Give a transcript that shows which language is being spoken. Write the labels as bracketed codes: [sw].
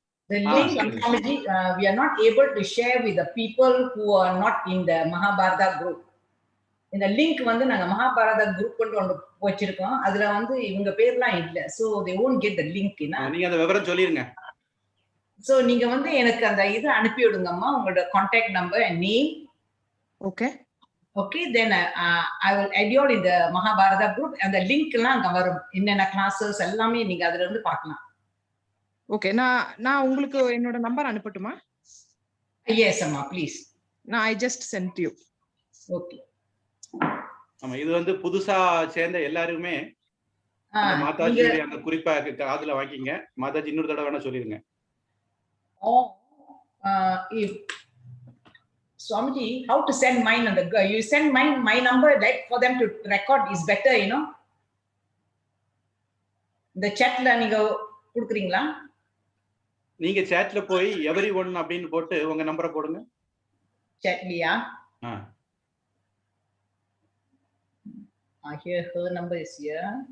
[en] The link, Swamiji, we are not able to share with the people who are not in the Mahabharata group. [ta] இந்த link வந்து நாங்க Mahabharata group ஒன்று வச்சிருக்கோம். அதுல வந்து இவங்க பேர்லாம் இல்ல. [en] So they won't get the link. [ta] நீங்க அந்த விவரம் சொல்லிருங்க. So நீங்க வந்து எனக்கு அந்த இது அனுப்பி விடுங்கம்மா, உங்களோட contact number [en] and name. Okay, then I will add you in the Mahabharata group. [ta] அந்த லிங்க்லாம் அங்க வரும். என்னென்ன கிளாसेस எல்லாமே நீங்க அதுல இருந்து பார்க்கலாம். ஓகே, நான் உங்களுக்கு என்னோட நம்பர் அனுப்பட்டுமா? [en] Yes அம்மா, please. I just sent you. Okay. [ta] ஆமா, இது வந்து புதுசா சேர்ந்த எல்லாருமே மாதாஜியுடைய அந்த குறிப்பா காதுல வாங்கிங்க. மாதாஜி இன்னொரு தடவை வேணா சொல்லிருங்க. [en] Or if Swamiji, how to send mine on the you send my number like for them to record is better, you know. [ta] The chatல நீங்க கொடுக்குறீங்களா? நீங்க chatல போய் everyone அப்படினு போட்டு உங்க நம்பரை போடுங்க. Chatலியா? ஆ. [en] Here her number is here.